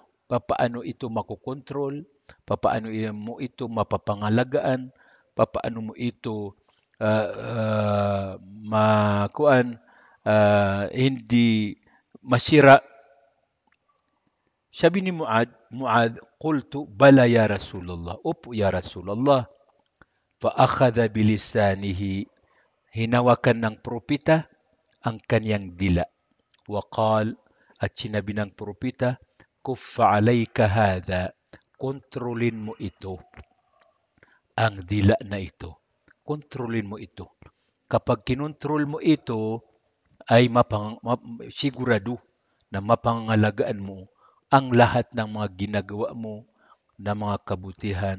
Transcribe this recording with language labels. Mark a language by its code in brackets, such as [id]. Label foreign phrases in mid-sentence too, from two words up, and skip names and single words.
[tl] Papaano ito makokontrol? Papaano mo ito mapapangalagaan? Papaano mo ito hindi masira? Sabi ni Muad, [ar] قلت بلى يا رسول الله. Opo يا رسول الله فأخذ بلسانه, [tl] hinawakan ng propeta ang kanyang dila. Waqal, at sinabi ng propeta, [ar] كف عليك هذا, [tl] kontrolin mo ito, ang dila na ito. Kontrolin mo ito. Kapag kinontrol mo ito, ay sigurado na mapangalagaan mo ang lahat ng mga ginagawa mo na mga kabutihan.